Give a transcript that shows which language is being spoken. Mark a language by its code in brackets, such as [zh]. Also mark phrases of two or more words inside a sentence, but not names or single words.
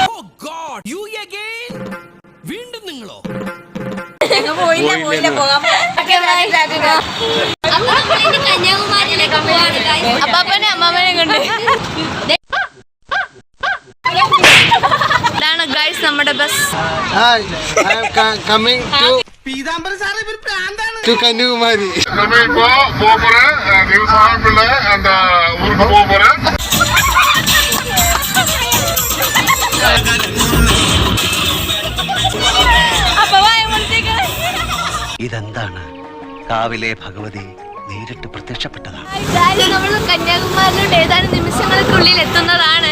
[ml] അപ്പൊ നമ്മളിനി കന്യാകുമാരിയിലേക്ക് പോവാണ്. അപ്പാപ്പനെ അമ്മാമ്മനെ കൊണ്ട്. ഇതാണ് ഗൈസ് നമ്മുടെ ബസ്. [en] to Kanyakumari. [ta] Devasahapillai and ஊருக்கு போக போறேன். [ml] ഇതെന്താണ്? കാവിലെ ഭഗവതി നേരിട്ട് പ്രത്യക്ഷപ്പെട്ടതാണ്. നമ്മൾ കന്യാകുമാരിലോട്ട് ഏതാനും നിമിഷങ്ങൾക്കുള്ളിൽ എത്തുന്നതാണ്.